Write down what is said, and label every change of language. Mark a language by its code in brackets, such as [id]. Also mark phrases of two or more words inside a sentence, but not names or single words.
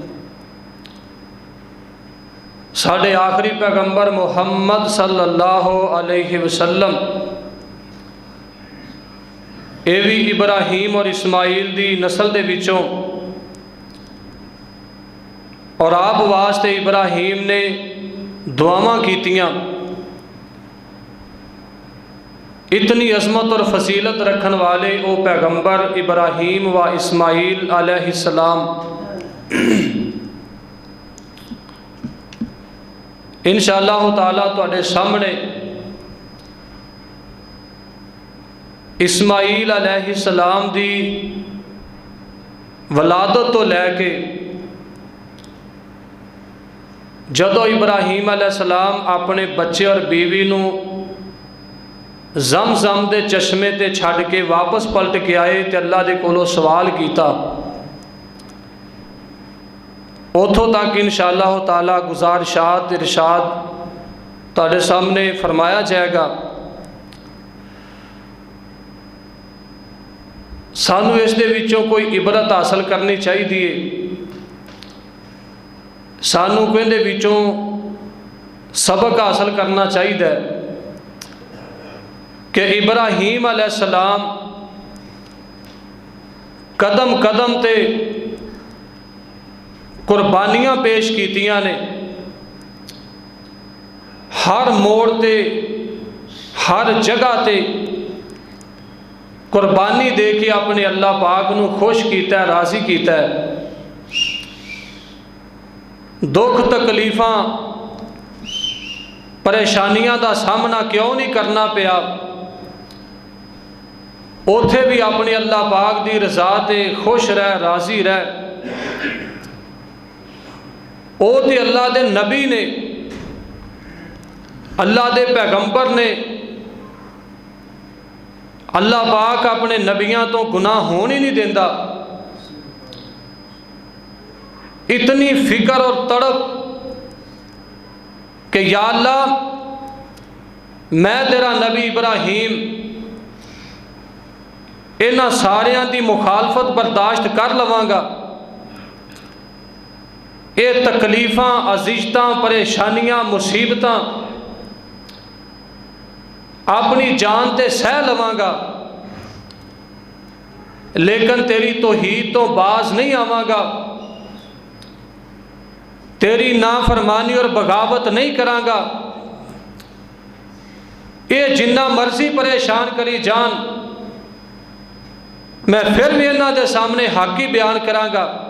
[pa] ساڈے آخری پیغمبر محمد صلی اللہ علیہ وسلم یہ بھی ابراہیم اور اسماعیل دی نسل دے وچوں، اور آپ واسطے ابراہیم نے دعاواں کیتیاں۔ اتنی عظمت اور فضیلت رکھن والے او پیغمبر ابراہیم و اسماعیل علیہ السلام انشاءاللہ تعالیٰ تواڈے سامنے اسماعیل علیہ السلام دی ولادت تو لے کے جدو ابراہیم علیہ السلام اپنے بچے اور بیوی نو زمزم دے چشمے تے چھڈ کے واپس پلٹ کے آئے تے اللہ دے کولوں سوال کیتا، اتھوں تک انشاءاللہ تعالیٰ گزارشات ارشاد تواڈے سامنے [ur] فرمایا جائے گا۔ [pa] سانو اس دے وچوں کوئی عبرت حاصل کرنی چاہیے، سانو کوئی دے وچوں سبق حاصل کرنا چاہیے کہ ابراہیم علیہ السلام قدم قدم تے قربانیاں پیش کیتیاں نے، ہر موڑ تے ہر جگہ تے قربانی دے کے اپنے اللہ پاک نو خوش کیتا ہے، راضی کیتا ہے۔ دکھ تکلیفاں پریشانیاں دا سامنا کیوں نہیں کرنا پیا، اوتھے بھی اپنے اللہ پاک دی رضا تے خوش رہ، راضی رہ۔ او تے اللہ دے نبی نے، اللہ دے پیغمبر نے، اللہ پاک اپنے نبیاں تو گناہ ہون ہی نہیں دیندا۔ اتنی فکر اور تڑپ کہ یا اللہ میں تیرا نبی ابراہیم انہاں ساریاں دی مخالفت برداشت کر لواں گا، اے تکلیفاں، اذیتاں، پریشانیاں، مصیبتاں اپنی جان تے سہ لواں گا، لیکن تیری توحید تو باز نہیں آواں گا، تیری نافرمانی اور بغاوت نہیں کراں گا۔ یہ جنہ مرضی پریشان کری جان، میں پھر بھی انہاں دے سامنے حق ہی بیان کراں گا۔